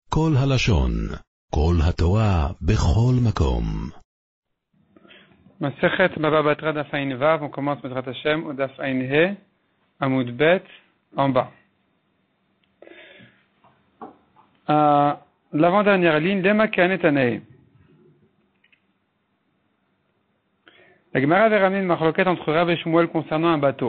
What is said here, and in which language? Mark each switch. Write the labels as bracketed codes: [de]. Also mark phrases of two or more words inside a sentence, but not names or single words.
[he] כל הלשון, כל התורה, בכל מקום. מסכת בבא בתרא דף ע"ו, [fr] on commence [he] בעזרת השם [fr] au [he] דף ע"ה, עמוד ב, [fr] en bas. L'avant-dernière ligne, [he] למה קנה הני. [fr] La Gemara avait ramené une marloquette entre Rav et Shmuel concernant un bateau.